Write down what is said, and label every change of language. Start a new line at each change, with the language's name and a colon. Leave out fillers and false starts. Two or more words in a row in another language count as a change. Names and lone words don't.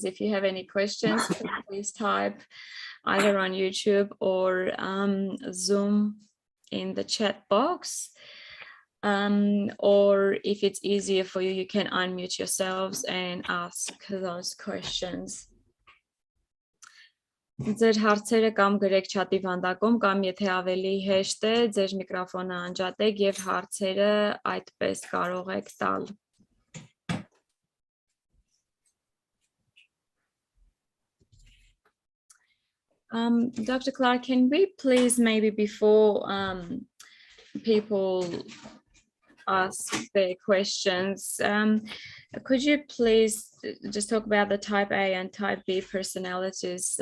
English: If you have any questions, please type either on YouTube or Zoom in the chat box. Or if it's easier for you, you can unmute yourselves and ask those questions.
Armenian: Ձեր հարցերը կամ գրեք չաթի վանդակում, կամ եթե ավելի հեշտ է, ձեր միկրոֆոնը անջատեք եւ հարցերը այդպես կարող եք տալ։ Dr.
English: Clark, can we please, maybe before people ask their questions, could you please just talk about the type A and type B personalities?